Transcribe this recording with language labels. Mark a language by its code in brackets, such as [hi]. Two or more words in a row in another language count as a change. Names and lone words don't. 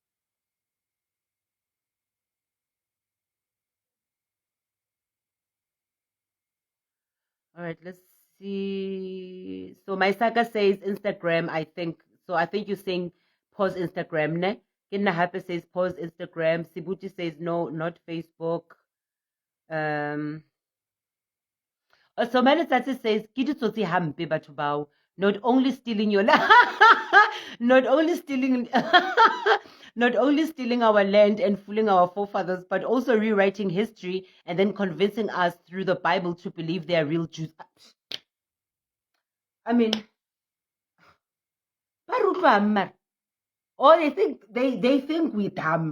[en] All right, let's see. So my saga says Instagram, I think. So I think you're saying pause Instagram, ne? Kinna Happy says pause Instagram. Sibuti says no, not Facebook. So Manisati says, [st] "Kidu tsotsi hampe batho bao, [en] not only stealing your not only stealing not only stealing our land and fooling our forefathers, but also rewriting history and then convincing us through the Bible to believe they are real Jews." I mean, or they think we dumb.